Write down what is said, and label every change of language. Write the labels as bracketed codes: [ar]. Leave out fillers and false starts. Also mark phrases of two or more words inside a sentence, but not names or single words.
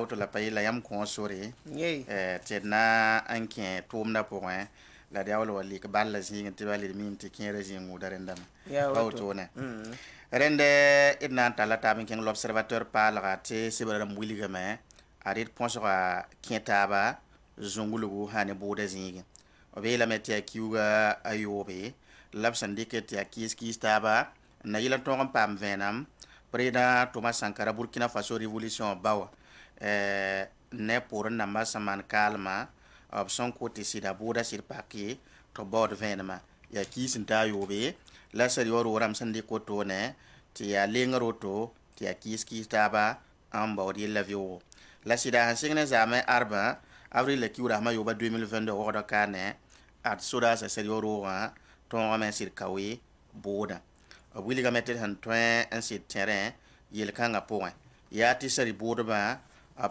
[mos] woto la pa yella yãmb kõo sore tɩ d na n kẽ tʋʋmdã pʋgẽ la d yaool wa lik bal la zĩig tɩ ba led mim tɩ kẽera zĩig wʋda rẽndame pa wotone rẽnd d na n talla taab n kẽng l'observateur paalga tɩ sebra rãmb wilgame a rɩd põsga kẽ taaba zũngulgu sã ne bʋʋda zĩigẽ b yeelame tɩ yaa kiuga a yoobe la b sẽn dɩke tɩ yaa kiis taaba n na yɩl n tõog n paam vẽenem président Thomas Sankara Burkina Faso révolution bawa ne pour namba saman kalma b sẽn kote sɩda bʋʋda sɩd pake tɩ baood vẽenemã yaa kiis n taa yoobe la sẽd yaoor woorame sẽn dɩk wotone tɩ yaa lengr woto tɩ yaa kiis taaba n baood yella veoogo la sɩda sẽn sɩng ne zaame arbã avril la kiugrasmã yooba 2022 wogda kaane ad sodaasã sẽd yaoor woogã tõogame n sɩd kawe bʋʋdã b wilgame tɩ d sẽn tõe n sɩd tẽrẽ yel-kãngã pʋgẽ yaa tɩ sẽd bʋʋdbã b